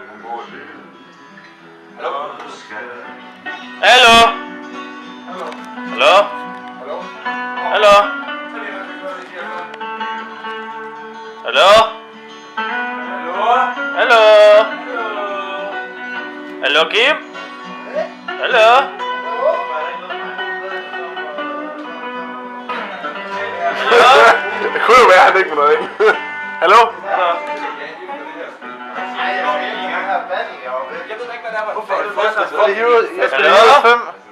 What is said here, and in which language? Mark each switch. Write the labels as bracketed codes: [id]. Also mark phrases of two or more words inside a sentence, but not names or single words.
[da] Hallo? Hallo? Hallo? Hallo? Hallo? Hallo? Hallo, Kim? Hallo? Det kunne jo være, at han ikke må noget ind. Hallo? Jeg skal lige ud 5.